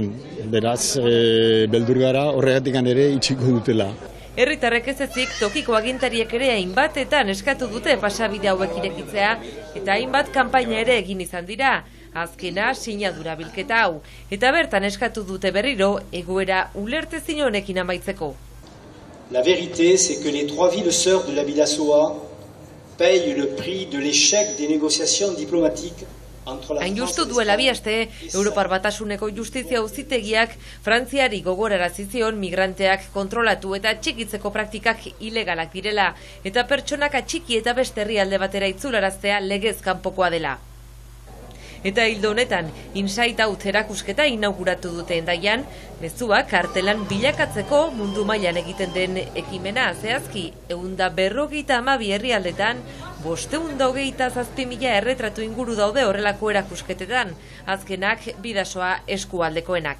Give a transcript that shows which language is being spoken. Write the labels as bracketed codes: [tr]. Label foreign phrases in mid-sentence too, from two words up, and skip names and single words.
[eu] Beraz, beldur gara horregatik ere itxiko dutela. Herritarrek ez ezik tokiko agintariek ere hainbatetan eskatu dute pasabide hauek irekitzea eta hainbat kanpaina ere egin izan dira. Azkena sinadura bilketa hau. Eta bertan eskatu dute berriro egoera ulertezin honekin amaitzeko. [fr] La vérité, c'est que les 3 villes sœurs de la Bidasoa paye le prix de l'échec des négociations diplomatiques. [eu] Hain justu duela 2 aste, Europar Batasuneko Justizia Auzitegiak Frantziari gogorarazi zion migranteak kontrolatu eta txikitzeko praktikak ilegalak direla, eta pertsonak atxiki eta beste herrialde batera itzularaztea legez kanpokoa dela. Eta hildo honetan, Insight Out erakusketa inauguratu dute Hendaian, mezuak kartelan bilakatzeko mundu mailan egiten den ekimena zehazki 152 herrialdetan 527.000 erretratu inguru daude horrelako erakusketetan, azkenak bidasoa eskualdekoenak.